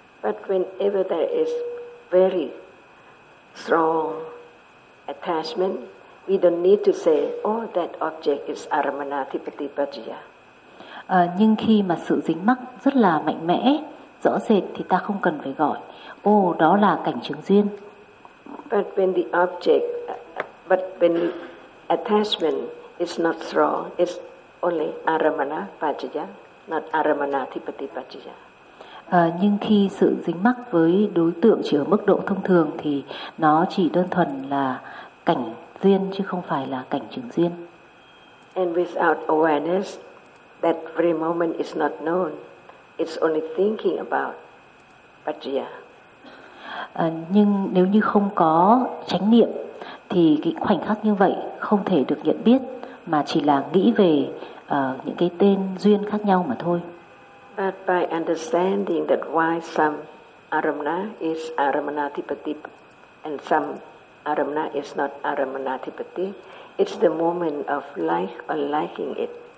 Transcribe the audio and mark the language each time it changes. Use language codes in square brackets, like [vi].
[en] But whenever there is very strong attachment, we don't need to say, oh, that object is aramana tipati pajjaya. [vi] Nhưng khi mà sự dính mắc rất là mạnh mẽ, rõ rệt, thì ta không cần phải gọi, ô, đó là cảnh chứng duyên. [en] But when the object, but when the attachment is not strong, it's only aramana pajjaya, not aramana tipati pajjaya. [vi] Nhưng khi sự dính mắc với đối tượng chỉ ở mức độ thông thường, thì nó chỉ đơn thuần là cảnh duyên, chứ không phải là cảnh chứng duyên. [en] And without awareness, that very moment is not known. It's only thinking about pajjaya. [vi] Nhưng nếu như không có chánh niệm, thì cái khoảnh khắc như vậy không thể được nhận biết, mà chỉ là nghĩ về những cái tên duyên khác nhau mà thôi. [en] But by understanding that why some aramana is aramana tipati and some aramana is not aramana tipati, it's the moment of like or liking it.